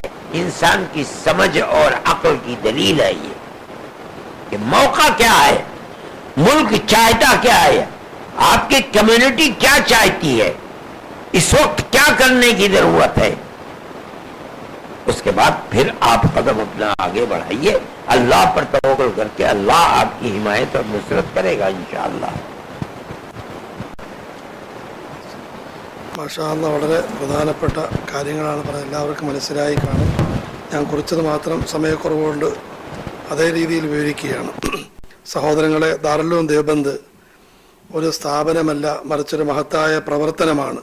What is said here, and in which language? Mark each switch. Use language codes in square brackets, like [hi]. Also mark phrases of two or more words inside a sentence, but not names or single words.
[ur] انسان کی سمجھ اور عقل کی دلیل ہے یہ کہ موقع کیا ہے، ملک چاہتا کیا ہے، آپ کی کمیونٹی کیا چاہتی ہے، اس وقت کیا کرنے کی ضرورت ہے۔ اس کے بعد پھر آپ قدم اپنا آگے بڑھائیے، اللہ پر توکل کر کے اللہ آپ کی حمایت اور نصرت کرے گا انشاءاللہ۔ [ml] മാഷാഅല്ലാഹ് വളരെ പ്രധാനപ്പെട്ട കാര്യങ്ങളാണ് പറഞ്ഞത്, എല്ലാവർക്കും മനസ്സിലായി കാണും. ഞാൻ കുറിച്ചത് മാത്രം സമയക്കുറവുകൊണ്ട് അതേ രീതിയിൽ വിവരിക്കുകയാണ്. സഹോദരങ്ങളെ, ദാറുൽ ഉലൂം ദേവബന്ദ് ഒരു സ്ഥാപനമല്ല, മറിച്ചൊരു മഹത്തായ പ്രവർത്തനമാണ്.